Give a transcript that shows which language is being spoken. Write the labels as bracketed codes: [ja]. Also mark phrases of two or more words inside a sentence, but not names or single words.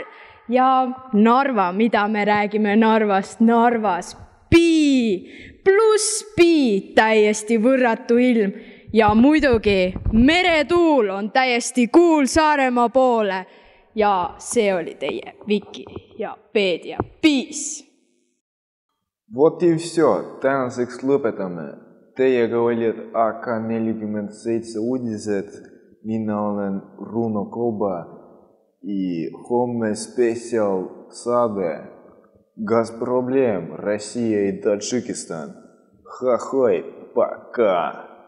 [et] Ja Narva, mida me räägime Narvast? Narvas pluss täiesti võrratu ilm. Ja muidugi meretuul on täiesti cool Saaremaa poole. Ja see oli teie Viki ja Peedia. [en] Peace! [ru] Вот и все. [et] Tänaseks lõpetame. Teiega olid AK47 uudised. Mina olen Runo Koba. И homme spetsial saade. [ru] Газпроблем, Россия и Таджикистан. Хахой, пока!